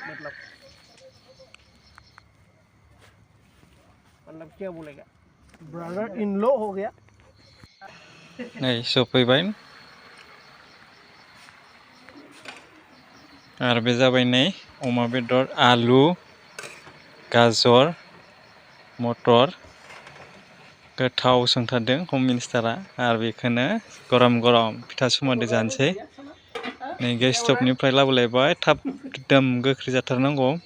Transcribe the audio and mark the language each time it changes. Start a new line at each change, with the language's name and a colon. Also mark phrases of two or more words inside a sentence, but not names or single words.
Hindi: मतलब क्या बोलेगा
English: brother in law
Hindi: हो गया
Bodo: नै सफैबाय आरो बे जाबाय नै अमा बेदर आलु गाजर मटर गोथाव संथारदों हम मिनिस्टारा आरो बेखौनो गरम गरम फिथा सुमादो जानोसै नै गेस स्टपनिफ्राय लाबोलायबाय थाब एकदम गोख्रै जाथारनांगौ